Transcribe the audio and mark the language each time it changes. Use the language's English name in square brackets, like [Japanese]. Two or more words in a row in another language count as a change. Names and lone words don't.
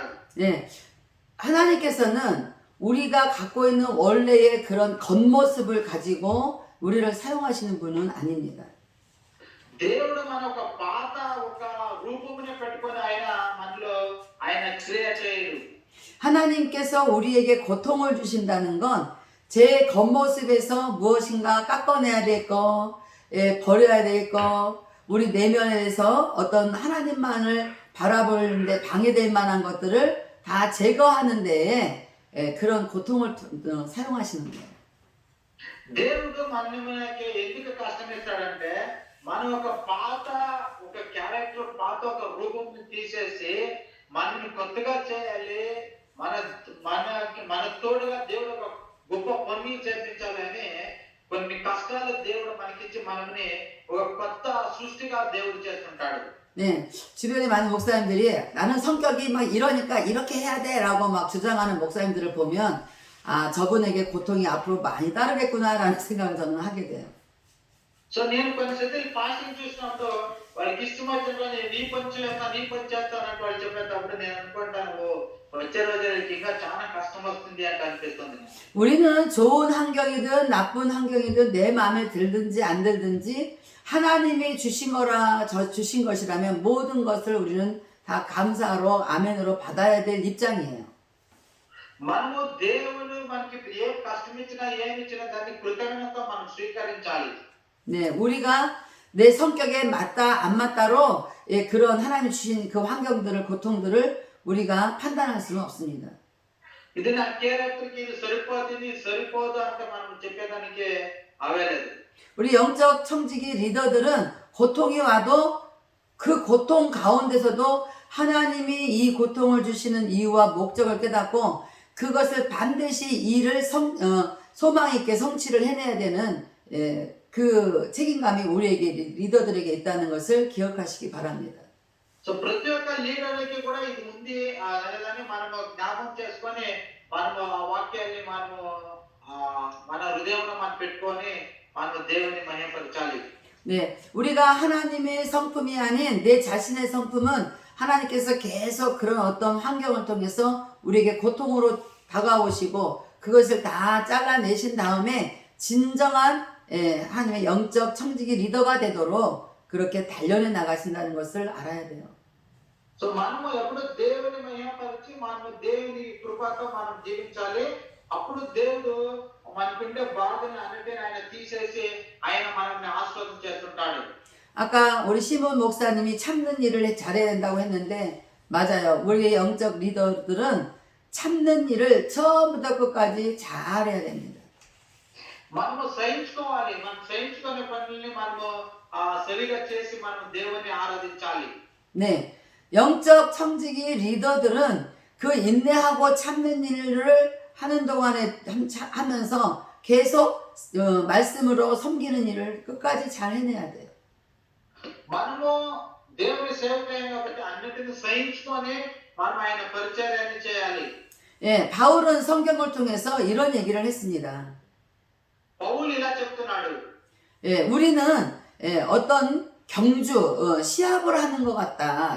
[Korean] 네, 하나님께서는 우리가 갖고 있는 원래의 그런 겉모습을 가지고 우리를 사용하시는 분은 아닙니다. [Telugu] దేవుడు మన ఒక పాత ఒక రూపముని పెట్టుకొని మనలో ఆయన క్రియ చేయడు. [Korean] 하나님께서 우리에게 고통을 주신다는 건 제 겉모습에서 무엇인가 깎아내야 될 거, 버려야 될 거, 우리 내면에서 어떤 하나님만을 바라보는데 방해될 만한 것들을 다 제거하는 데에 그런 고통을 사용하시는 거예요. [Telugu] దేవుడు మనకి ఎందుకు కష్టం ఇస్తాడంటే మనం ఒక పాత ఒక క్యారెక్టర్ పాత ఒక రూపంని తీసేసి మనల్ని కొత్తగా చేయాలి, మన తోడుగా దేవుడు ఒక గొప్ప పని చేపించాలని కొన్ని కష్టాలు దేవుడు మనకిచ్చి మనల్ని ఒక కొత్త సృష్టిగా దేవుడు చేస్తుంటాడు. [Korean] 네, 주변에 많은 목사님들이 나는 성격이 막 이러니까 이렇게 해야 돼 라고 막 주장하는 목사님들을 보면 저분에게 고통이 앞으로 많이 따르겠구나라는 생각을 저는 하게 돼요. [Telugu] సో నేను కొన్నిసార్లు ఫాస్టింగ్ చూసినప్పుడు వాళ్ళకి ఇష్టం వచ్చినప్పుడు నీ పని చేస్తానంటే వాళ్ళు చెప్పేటప్పుడు నేను అనుకుంటాను వచ్చే రోజులకి ఇంకా చాలా కష్టం వస్తుంది అంటే అనిపిస్తుంది. [Korean] 우리는 좋은 환경이든 나쁜 환경이든 내 마음에 들든지 안 들든지 하나님이 주신 것이라면 모든 것을 우리는 다 감사로 아멘으로 받아야 될 입장이에요. [Telugu] మనము దేవుడు మనకి ఏ కష్టం ఇచ్చినా ఏమి ఇచ్చినా దాన్ని కృతజ్ఞతతో మనం స్వీకరించాలి. [Korean] 네, 우리가 내 성격에 맞다 안 맞다로 그런 하나님 주신 그 환경들을, 고통들을 우리가 판단할 수는 없습니다. [Telugu] ఇది నా క్యారెక్టర్కి ఇది సరిపోతుంది ఇది సరిపోదు అంటే మనం చెప్పేదానికి అవేలేదు. [Korean] 우리 영적 청지기 리더들은 고통이 와도 그 고통 가운데서도 하나님이 이 고통을 주시는 이유와 목적을 깨닫고 그것을 반드시 일을 소망 있게 성취를 해내야 되는 그 책임감이 우리에게 리더들에게 있다는 것을 기억하시기 바랍니다. [Telugu] సో ప్రతి ఒక్క లీడర్కి కూడా ఇది ఉంది అనేదాన్ని మనము జ్ఞాపకం చేసుకొని మనము ఆ వాక్యాన్ని మనము మన హృదయంలో మనం పెట్టుకొని మనము దేవుని మహిమపరచాలి. [Korean] 네, 우리가 하나님의 성품이 아닌 내 자신의 성품은 하나님께서 계속 그런 어떤 환경을 통해서 우리에게 고통으로 다가오시고 그것을 다 잘라내신 다음에 진정한 하나님의 영적 청지기 리더가 되도록 그렇게 단련해 나가신다는 것을 알아야 돼요. [Telugu] సో మనము ఎప్పుడు దేవుని మహిమపరిచి మనము దేవుని కృపతో మనం జీవించాలి. అప్పుడు దేవుడు మనకుండే బాధను అన్నిటిని ఆయన తీసేసి ఆయన మనల్ని ఆశీర్వాదం చేస్తుంటాడు. [Korean] 아까 우리 시몬 목사님이 참는 일을 잘해야 된다고 했는데 맞아요. 우리의 영적 리더들은 참는 일을 처음부터 끝까지 잘해야 됩니다. [Telugu] మనము సహించుకోవాలి. మనం సహించుకునే పనుల్ని మనము సరిగా చేసి మనం దేవుని ఆరాధించాలి. [Korean] 네, 영적 청지기 리더들은 그 인내하고 참는 일을 하는 동안에 하면서 계속 말씀으로 섬기는 일을 끝까지 잘 해내야 돼요. [Telugu] మనము దేవుని సేవకులైన కాబట్టి అన్నిటిని సహించుకొని మనం ఆయన పరిచర్యాన్ని చేయాలి. [Korean] 예, 바울은 성경을 통해서 이런 얘기를 했습니다. [Telugu] పౌలు ఇలా చెప్తున్నాడు. [Korean] 예, 우리는 어떤 경주, 시합을 하는 것 같다.